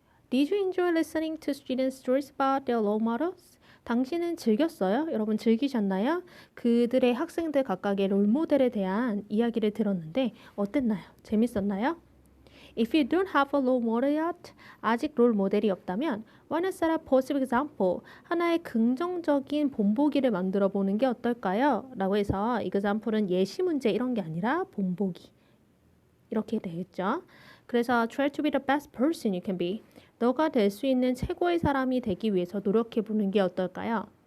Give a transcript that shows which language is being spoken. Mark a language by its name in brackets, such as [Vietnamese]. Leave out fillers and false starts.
[English] Did you enjoy listening to student stories about their role models? [Korean] 당신은 즐겼어요? 여러분 즐기셨나요? 그들의 학생들 각각의 롤 모델에 대한 이야기를 들었는데 어땠나요? 재밌었나요? [English] If you don't have a role model yet, [Korean] 아직 롤 모델이 없다면 [English] why not set a positive example? [Korean] 하나의 긍정적인 본보기를 만들어 보는 게 어떨까요? 라고 해서 example은 예시 문제 이런 게 아니라 본보기 이렇게 되겠죠. 그래서 [English] try to be the best person you can be. [Korean] 너가 될 수 있는 최고의 사람이 되기 위해서 노력해 보는 게 어떨까요?